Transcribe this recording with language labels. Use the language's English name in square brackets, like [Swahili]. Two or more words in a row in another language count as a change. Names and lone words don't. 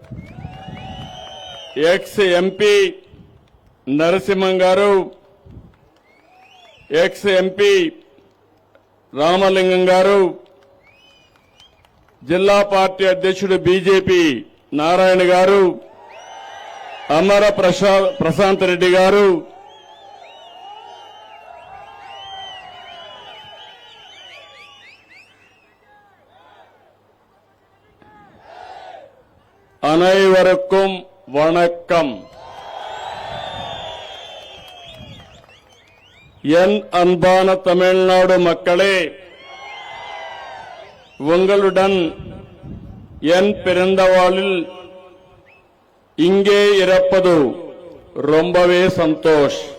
[English] ex MP [Telugu] నరసింహం గారు, [English] ex MP [Telugu] రామలింగం గారు, జిల్లా పార్టీ అధ్యక్షుడు బీజేపీ నారాయణ గారు, అమర ప్రశాంత్ రెడ్డి గారు, [Tamil] அனைவருக்கும் வணக்கம். என் அன்பான தமிழ்நாடு மக்களே, உங்களுடன் என் பிறந்த நாளில் இங்கே இருப்பது ரொம்பவே சந்தோஷ்.